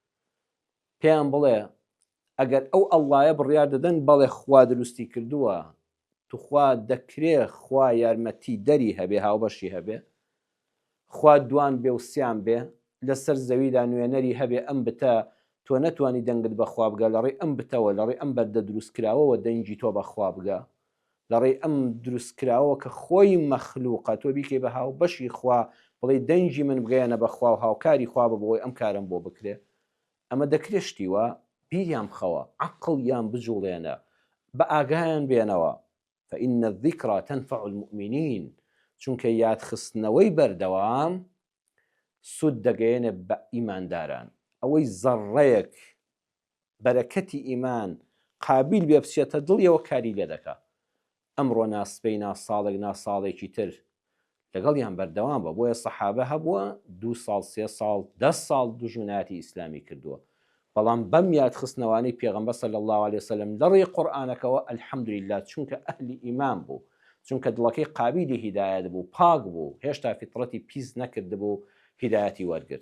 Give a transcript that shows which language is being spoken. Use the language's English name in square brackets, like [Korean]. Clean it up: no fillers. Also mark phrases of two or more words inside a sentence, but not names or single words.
[Central Kurdish] پێیان بڵێ ئەگەر ئەو ئەڵڵایە بڕیار دەدەن بەڵێ خوا دروستی کردووە، توخوا دەکرێت خوا یارمەتی دەری هەبێ، هاوبەشی هەبێ، خوا دوان بێ و سیان بێ، لەسەر زەویدا نوێنەری هەبێ، ئەم بتە تۆ نەتوانی دەنگت بەخوا بگە، لەڕێی ئەم بتەوە، لەڕێی ئەم بەردە دروستکراوەوە دەنگی تۆ بەخوا بگە، لەڕێی ئەم دروستکراوە کە خۆی مەخلووقە تۆ بیکەی بە هاوبەشی خوا، بڵێ دەنگی من بگەیەنە بەخوا و هاوکاری خوا ببەوەی ئەم کارم بۆ بکرێ. ئەمە دەکرێت شتیوە بیریان بخەوە، عەقڵیان بجوڵێنە، بە ئاگایان بێنەوە. [Arabic] فإن الذكرى تنفع المؤمنين، [Central Kurdish] چونکە یادخستنەوەی بەردەوام سود دەگەیەنێ بە ئیمانداران. ئەوەی زەڕەیەک بەرەکەتی ئیمان قابل بێ بچێتە دڵیەوە کاری لێ دەکا. ئەمڕۆ ناسپەی ناساڵێک ناساڵێکی تر لەگەڵیان بەردەوام بە، بۆیە سەحابە هەبووە 2 ساڵ 3 ساڵ 10 ساڵ دوژمنایەتی ئیسلامی کردووە، بەڵام بەم یادخستنەوانەی پێغەمبەر [Arabic] صلی الله عليه وسلم [Central Kurdish] لەڕێی قورئانەکەوە ئەلحەمدولله، چونکە ئەهلی ئیمان بوو، چونکە دڵەکەی قابلی هیدایەت بوو، پاک بوو، هێشتا فیتڕەتی پیس نەکردبوو، هیدایەتی وەرگرت.